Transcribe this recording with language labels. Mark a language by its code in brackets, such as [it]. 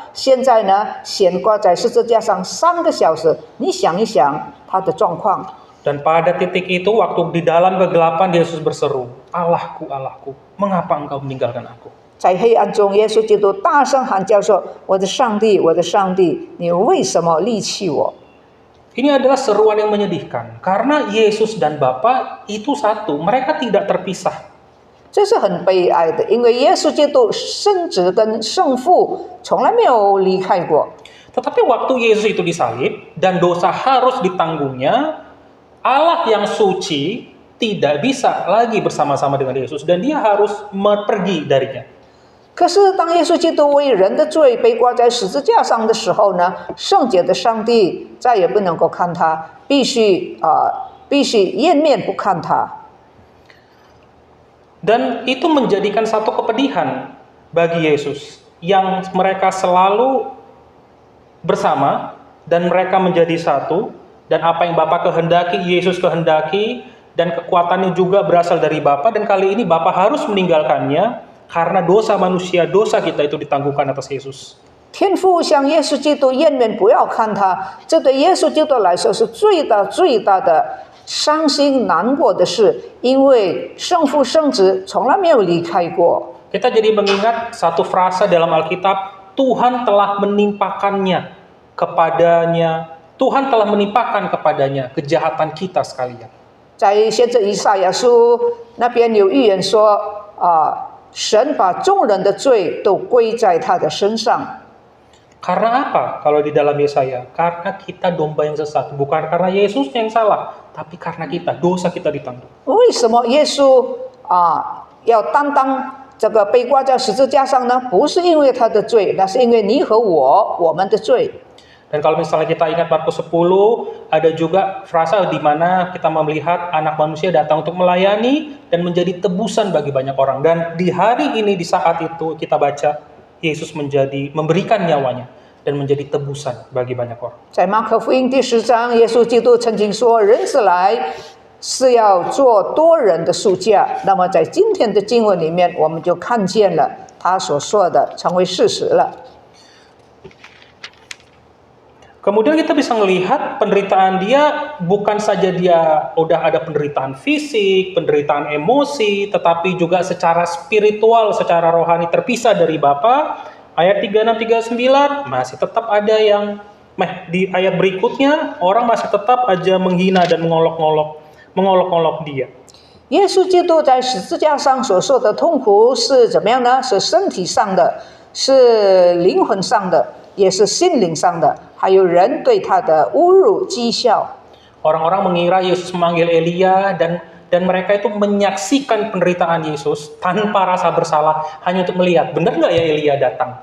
[zh] 现在呢，悬挂在十字架上3个小时，你想一想他的状况。 [id] Dan pada titik itu, waktu di dalam kegelapan, Yesus berseru, Allahku, Allahku, mengapa engkau meninggalkan aku? [zh] 在黑暗中，耶稣基督大声喊叫说：“我的上帝，我的上帝，你为什么离弃我？” [id] Ini adalah seruan yang menyedihkan karena Yesus dan Bapa itu satu, mereka tidak terpisah. [zh] 这是很悲哀的，因为耶稣基督圣子跟圣父从来没有离开过。 [id] Tetapi waktu Yesus itu disalib dan dosa harus ditanggungnya, Allah yang suci tidak bisa lagi bersama-sama dengan Yesus dan dia harus pergi darinya. [zh] 可是当耶稣基督为人的罪被挂在十字架上的时候呢，圣洁的上帝再也不能够看他，必须掩面不看他。 [id] Dan itu menjadikan satu kepedihan bagi Yesus yang mereka selalu bersama dan mereka menjadi satu, dan apa yang Bapa kehendaki Yesus kehendaki, dan kekuatannya juga berasal dari Bapa, dan kali ini Bapa harus meninggalkannya karena dosa manusia, dosa kita itu ditanggungkan atas Yesus. [zh] 天父向耶稣基督掩面不要看他，这对耶稣基督来说是最大的伤心难过的事，因为圣父圣子从来没有离开过。 [id] Kita jadi mengingat satu frasa dalam Alkitab, Tuhan telah menimpakannya kepadanya, Tuhan telah menimpakan kepadanya kejahatan kita sekalian. [zh] 在先知以赛亚书那边有预言说，神把众人的罪都归在他的身上。 [id] Karena apa? Kalau di dalam Yesaya, karena kita domba yang sesat, bukan karena Yesus yang salah, tapi karena kita, dosa kita ditanggung. [zh] 为什么耶稣要担当这个被挂在十字架上呢？不是因为他的罪，那是因为你和我们的罪。 [id] Dan kalau misalnya kita ingat Markus 10, ada juga frasa di mana kita melihat anak manusia datang untuk melayani dan menjadi tebusan bagi banyak orang. Dan di hari ini, di saat itu kita baca, Yesus memberikan nyawanya dan menjadi tebusan bagi banyak orang. [zh] 在马可福音第10章，耶稣基督曾经说：“人子来是要做多人的赎价。” 那么在今天的经文里面，我们就看见了他所说的成为事实了。 [id] Kemudian kita bisa melihat penderitaan dia bukan saja dia udah ada penderitaan fisik, penderitaan emosi, tetapi juga secara spiritual, secara rohani terpisah dari Bapa. Ayat 36, 39 masih tetap ada yang di ayat berikutnya orang masih tetap aja menghina dan mengolok-olok dia. [zh] 耶稣基督在十字架上所受的痛苦是怎么样呢？是身体上的，是灵魂上的，也是心灵上的，还有人对他的侮辱讥笑。 [id] Orang-orang mengira Yesus memanggil Elia dan mereka itu menyaksikan penderitaan Yesus tanpa rasa bersalah hanya untuk melihat benar nggak ya Elia datang.